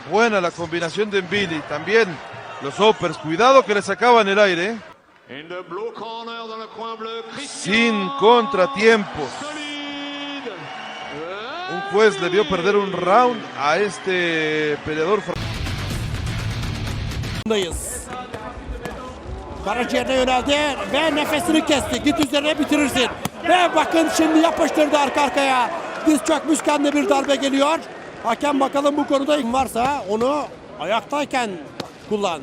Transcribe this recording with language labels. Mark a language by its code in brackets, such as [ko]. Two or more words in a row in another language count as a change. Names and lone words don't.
[es] Buena la combinación de Dembélé. También los uppers. Cuidado que le sacaban el aire. Sin contratiempos. Un juez le vio perder un round a este peleador. [tr] Karaciğerine yöneldi ve nefesini kesti. Git üzerine bitirirsin. Ve bakın şimdi yapıştırdı arka arkaya. Diz çökmüşken de bir darbe geliyor. Hakem bakalım bu konuda varsa onu ayaktayken kullan.